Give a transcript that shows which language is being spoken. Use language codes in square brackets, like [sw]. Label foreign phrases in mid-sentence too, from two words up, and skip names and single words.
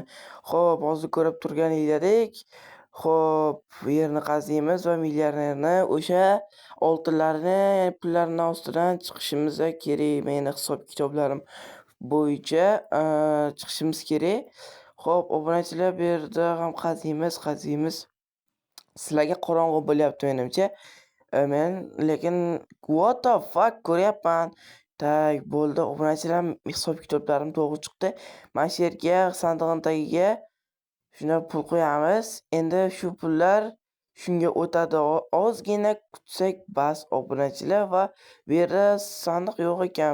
[uz] Xo'p, hozir ko'rib turganinglardek, xo'p, yerni qaziymiz va millionerni o'sha oltinlarni, pullarni ostidan chiqishimiz kerak. Meni hisob-kitoblarim bo'yicha chiqishimiz kerak. Xo'p, obunachilar bu yerda ham qaziymiz. Sizlarga qorong'u bo'lyapti menimcha. Men lekin [en] what the fuck [uz] ko'ryapman. Tak, bo'ldi. Obunachilar hisob-kitoblarim to'g'ri chiqdi. Mana shu yerga sandig'ning tagiga shunday pul qo'yamiz. Endi shu pullar shunga o'tadi. Ozgina kutsak bas obunachilar va bu yerda sandiq yo'q ekan.